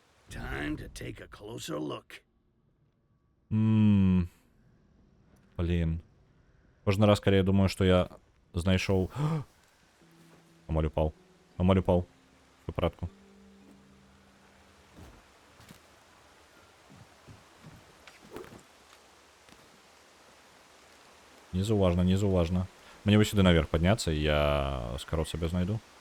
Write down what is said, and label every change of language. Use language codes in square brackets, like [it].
[en] Time to take a closer look. [be] Блін. Кожны раз, калі я думаю, што я знайшоў... Амаль упаў. Амаль упаў. У парадку. Незаўважна, незаўважна. Мне бы сюды наверх падняцца, і я скарот сабе знайду.